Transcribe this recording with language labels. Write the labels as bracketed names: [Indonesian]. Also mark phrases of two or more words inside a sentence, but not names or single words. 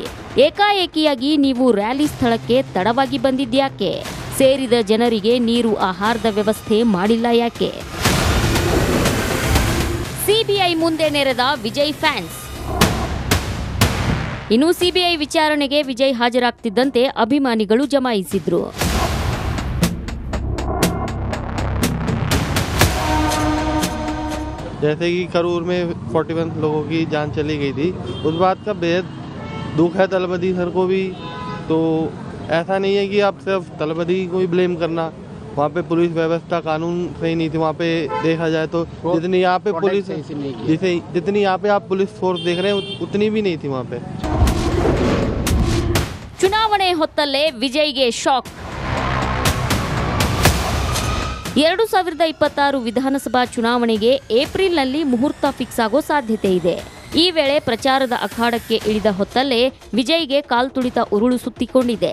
[Kannada] ಏಕಾಏಕಿಯಾಗಿ ನೀವು ರ್ಯಾಲಿ ಸ್ಥಳಕ್ಕೆ ತಡವಾಗಿ ಬಂದಿದ್ಯಾಕೆ? ಸೇರಿದ ಜನರಿಗೆ ನೀರು ಆಹಾರದ ವ್ಯವಸ್ಥೆ ಮಾಡಿಲ್ಲ ಯಾಕೆ? ಸಿಬಿಐ ಮುಂದೆ ನೆರೆದ ವಿಜಯ್ ಫ್ಯಾನ್ಸ್. ಇನ್ನು ಸಿಬಿಐ ವಿಚಾರಣೆಗೆ ವಿಜಯ್ ಹಾಜರಾಗ್ತಿದ್ದಂತೆ ಅಭಿಮಾನಿಗಳು ಜಮಾಯಿಸಿದ್ರು. [Hindi] जैसे कि करूर में 41 लोगों की जान चली गई थी, उस बात का बेहद दुख है दलपति सर को भी. तो ऐसा नहीं है कि आप सिर्फ दलपति को ही ब्लेम करना. वहाँ पे पुलिस व्यवस्था कानून सही नहीं थी. वहाँ पे देखा जाए तो जितनी यहाँ पे पुलिस जितनी यहाँ पे आप [English] police force [Hindi] देख रहे हैं उतनी भी नहीं थी वहाँ पे. [Kannada] ಚುನಾವಣೆ ಹೊತ್ತಲ್ಲೇ ವಿಜಯ್ಗೆ ಶಾಕ್. 2026 ವಿಧಾನಸಭಾ ಚುನಾವಣೆಗೆ ಏಪ್ರಿಲ್ನಲ್ಲಿ ಮುಹೂರ್ತ ಫಿಕ್ಸ್ ಆಗೋ ಸಾಧ್ಯತೆ ಇದೆ. ಈ ವೇಳೆ ಪ್ರಚಾರದ ಅಖಾಡಕ್ಕೆ ಇಳಿದ ಹೊತ್ತಲ್ಲೇ ವಿಜಯ್ಗೆ ಕಾಲ್ತುಳಿತ ಉರುಳು ಸುತ್ತಿಕೊಂಡಿದೆ.